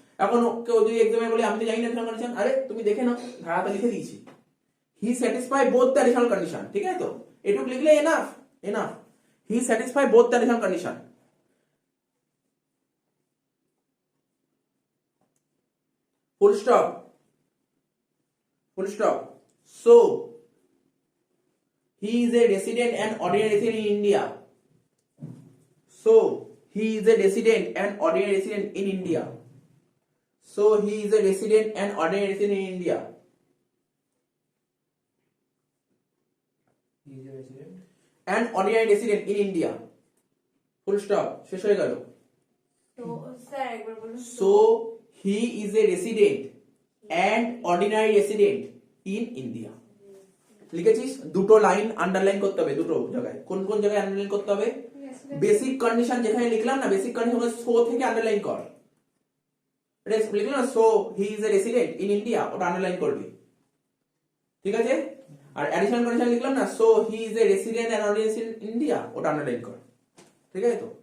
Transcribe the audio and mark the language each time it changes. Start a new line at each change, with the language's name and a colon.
Bangla: এখন কেউ যদি এক্সামে বলে আমি তো জানি না অ্যাডিশনাল কন্ডিশন, আরে তুমি দেখে নাও, ধারাটা লিখে দিয়েছি,
English: he satisfy both the additional condition,
Bangla: ঠিক আছে তো, এটুকু লিখলে enough, enough, he satisfy both the additional condition.
English: Full stop, full stop. So he is a resident and ordinary resident in India. So he is a resident and ordinary resident in India. So he is a resident and ordinary resident in India. He is a resident And ordinary resident in India. Full stop.
Bangla: শেষ হয়ে গেল। তো sir একবার বলুন।
English: So he is a resident and ordinary resident in India.
Bangla: লিখেছিস? দুটো line underline করতে হবে, দুটো জায়গায়। কোন কোন জায়গায় আন্ডারলাইন করতে হবে? বেসিক কন্ডিশন যেখানে লিখলাম না, বেসিক কন্ডিশন সো থেকে আন্ডারলাইন কর। লিখলাম না
English: so he is a resident in India,
Bangla: ওটা আন্ডারলাইন করবি, ঠিক আছে? আর অ্যাডিশনাল কন্ডিশন লিখলাম না
English: so he is a resident and ordinary resident in India,
Bangla: ওটা আন্ডারলাইন কর, ঠিক আছে তো?